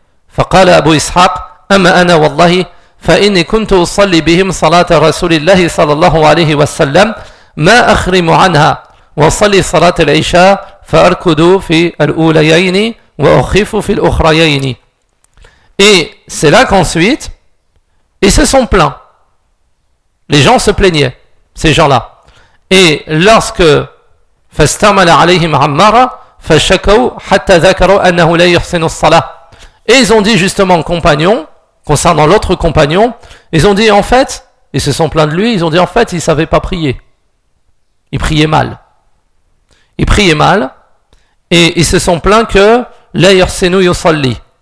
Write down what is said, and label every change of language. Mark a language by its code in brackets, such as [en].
[ar] Fa'qala Abu Ishaq amma ana wallahi فإني كنت أصلي بهم صلاة رسول الله صلى الله عليه وسلم ما أخرم عنها وصلي صلاة العشاء فأركض في الأوليين وأخف في الأخريين. [fr] Et c'est là qu'ensuite ils se sont plaints Les gens se plaignaient, ces gens-là. Et lorsque [ar] فَاسْتَعْمَلَ عَلَيْهِمْ عَمَّارًا فَشَكَوْا حَتَّى ذَكَرُوا أَنَّهُ لَا يُحْسِنُ الصَّلَاةِ. [fr] Et ils ont dit justement, compagnon, concernant l'autre compagnon, ils ont dit en fait, ils se sont plaints de lui, ils ont dit en fait, il ne savait pas prier. Il priait mal. Il priait mal et ils se sont plaints que [ar] لَا يُحْسِنُ يُصَلِّي.